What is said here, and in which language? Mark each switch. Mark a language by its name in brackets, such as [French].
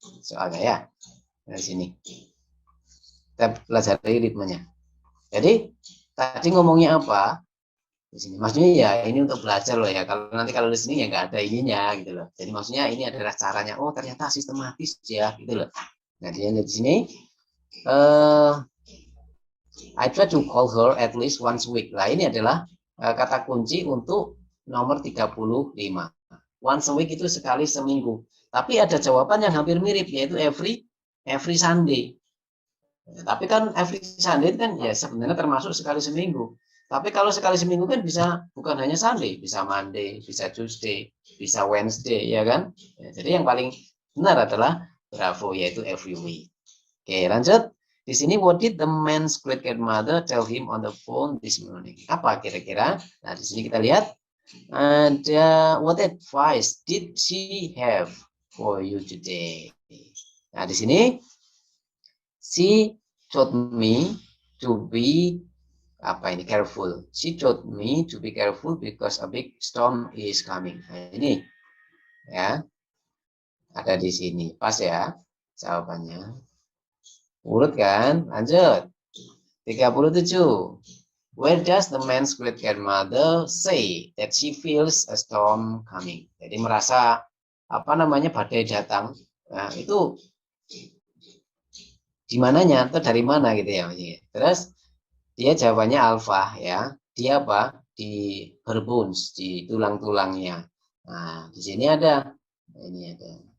[Indonesian] Soalnya ya dari sini. Kita pelajari ritmenya. Jadi tadi ngomongnya apa? Di sini maksudnya ya ini untuk belajar loh ya, kalau nanti kalau di sini ya nggak ada ininya gitu loh. Jadi maksudnya ini adalah caranya, oh ternyata sistematis ya gitu loh. Nah dia di sini [English] I try to call her at least once a week. [Indonesian] Nah ini adalah kata kunci untuk nomor 35. [English] Once a week [Indonesian] itu sekali seminggu, tapi ada jawaban yang hampir mirip, yaitu [English] every Sunday. [Indonesian] Tapi kan [English] every Sunday [Indonesian] kan ya sebenarnya termasuk sekali seminggu. Tapi kalau sekali seminggu kan bisa bukan hanya Sunday, bisa Monday, bisa Tuesday, bisa Wednesday, ya kan? Ya, jadi yang paling benar adalah Bravo, yaitu [English] every week. [Indonesian] Oke, lanjut. Di sini, [English] what did the man's great-grandmother tell him on the phone this morning? [Indonesian] Apa kira-kira? Nah, di sini kita lihat ada [English] what advice did she have for you today? [Indonesian] Nah, di sini [English] she told me to be careful. She told me to be careful because a big storm is coming. [Indonesian] Nah, ini ya. Ada di sini. Pas ya jawabannya. Urut kan? Lanjut. 37. [English] Where does the man's great-grandmother say that she feels a storm coming? [Indonesian] Jadi merasa badai datang. Nah, itu di mananya atau dari mana gitu ya. Terus dia jawabannya alfa ya. Dia apa? Di [English] her bones, [Indonesian] di tulang-tulangnya. Nah, di sini ada. Ini ada.